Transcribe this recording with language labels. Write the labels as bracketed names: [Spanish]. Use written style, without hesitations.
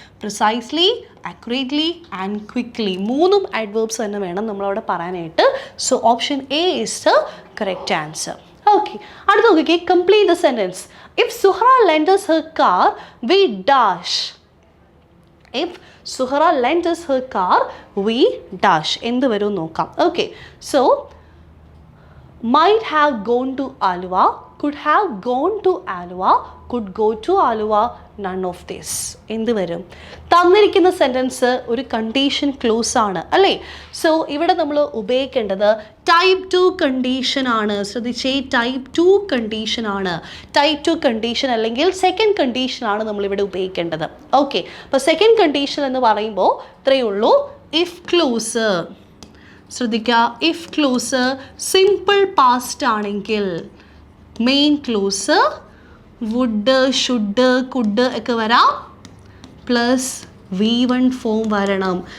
[English] precisely, accurately and quickly, [Malayalam] 3 adverbs തന്നെ വേണം നമ്മളവിടെ പറയാനായിട്ട്. [English] So option A is the correct answer. Okay, [Malayalam] അടുത്ത നോക്കിക്കേ. [English] Complete the sentence. If Suhara lends her car we dash. If Suhara lends her car we dash [Malayalam] എന്ത് വരും നോക്കാം. [English] Okay, so might have gone to Alua, could have gone to Alua, could go to Alua, none of this. [Malayalam] എന്ത് വരും? തന്നിരിക്കുന്ന sentence ഒരു condition close ആണ് അല്ലേ? So ഇവിടെ നമ്മൾ ഉപയോഗിക്കേണ്ടത് ടൈപ്പ് 2 കണ്ടീഷൻ ആണ്. ശ്രദ്ധിച്ചേ, ടൈപ്പ് 2 കണ്ടീഷൻ ആണ്. ടൈപ്പ് 2 കണ്ടീഷൻ അല്ലെങ്കിൽ സെക്കൻഡ് കണ്ടീഷൻ ആണ് നമ്മളിവിടെ ഉപയോഗിക്കേണ്ടത്. ഓക്കെ, അപ്പോൾ സെക്കൻഡ് കണ്ടീഷൻ എന്ന് പറയുമ്പോൾ ഇത്രയേ ഉള്ളൂ. ഇഫ് ക്ലോസ്, ശ്രദ്ധിക്കുക, ഇഫ് ക്ലോസ് സിമ്പിൾ പാസ്റ്റ് ആണെങ്കിൽ main clause would, should, could ഒക്കെ വരാം, പ്ലസ് V1 ഫോം വരണം.